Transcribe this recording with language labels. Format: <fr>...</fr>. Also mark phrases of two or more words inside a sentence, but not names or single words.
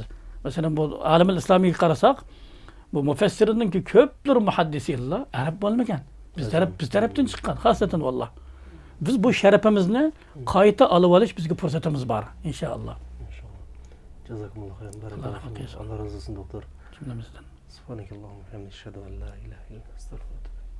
<uz>Masalan bu olimul islomiy qarasak, bu mufassirlarning ko'plar muhaddislar arab bo'lmagan. Biz tarafdan chiqqan,</uz> <ar>خاصة والله.</ar> <uz>Biz bu sharafimizni qayta olib olish bizga fursatimiz bor inshaalloh.</uz> <ar>إن شاء الله. جزاكم الله خير. بارك الله.</ar> <tr>Allah razı olsun doktor. Cümlemizden.</tr> <ar>سبحانك اللهم وبحمدك، أشهد أن لا إله إلا أنت، أستغفرك</ar>